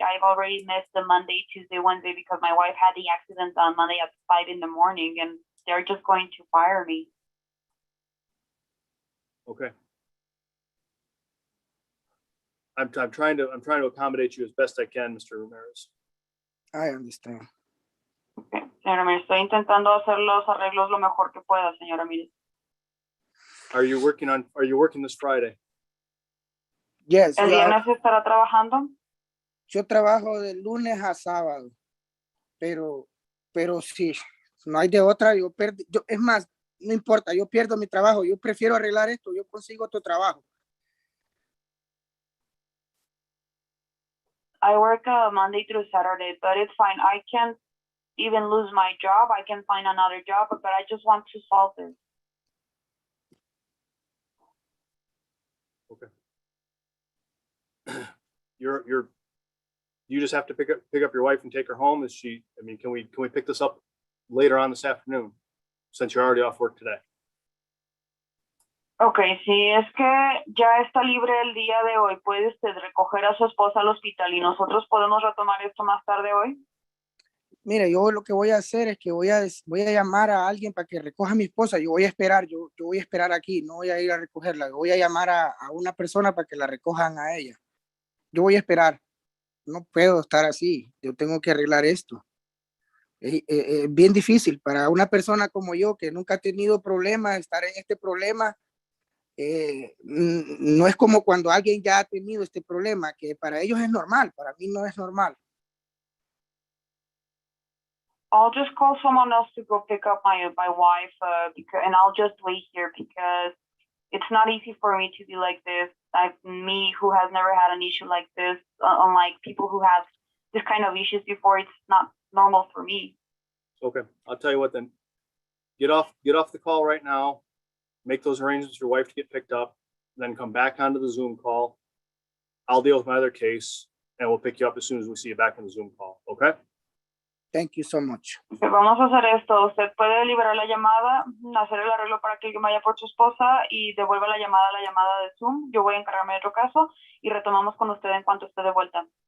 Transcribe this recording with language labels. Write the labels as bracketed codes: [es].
[en] I've already missed the Monday, Tuesday, Wednesday because my wife had the accident on Monday at 5 in the morning and they're just going to fire me. Okay. I'm trying to accommodate you as best I can, Mr. Ramirez. I understand. Okay. [es] Señora Ramírez, estoy intentando hacer los arreglos lo mejor que pueda, señora Ramírez. [en] Are you working this Friday? Yes. [es] ¿El viernes estará trabajando? Yo trabajo de lunes a sábado, pero sí, no hay de otra. Es más, no importa, yo pierdo mi trabajo. Yo prefiero arreglar esto. Yo consigo otro trabajo. [en] I work Monday through Saturday, but it's fine. I can't even lose my job. I can find another job, but I just want to solve this. Okay. You just have to pick up your wife and take her home. Can we pick this up later on this afternoon since you're already off work today? [es] Okay, si es que ya está libre el día de hoy, ¿puede usted recoger a su esposa al hospital y nosotros podemos retomar esto más tarde hoy? Mire, yo lo que voy a hacer es que voy a llamar a alguien para que recoja a mi esposa. Yo voy a esperar, yo voy a esperar aquí, no voy a ir a recogerla. Voy a llamar a una persona para que la recojan a ella. Yo voy a esperar. No puedo estar así. Yo tengo que arreglar esto. Es bien difícil para una persona como yo que nunca ha tenido problemas, estar en este problema. No es como cuando alguien ya ha tenido este problema, que para ellos es normal, para mí no es normal. [en] I'll just call someone else to go pick up my wife, and I'll just wait here because it's not easy for me to be like this. Me who has never had an issue like this, unlike people who have this kind of issues before, it's not normal for me. Okay, I'll tell you what then. Get off the call right now. Make those arrangements for your wife to get picked up, then come back onto the Zoom call. I'll deal with my other case, and we'll pick you up as soon as we see you back on the Zoom call. Okay? Thank you so much. [es] Vamos a hacer esto. Usted puede liberar la llamada, hacer el arreglo para que alguien vaya por su esposa y devuelva la llamada de Zoom. Yo voy a encargarme de otro caso y retomamos con usted en cuanto esté de vuelta.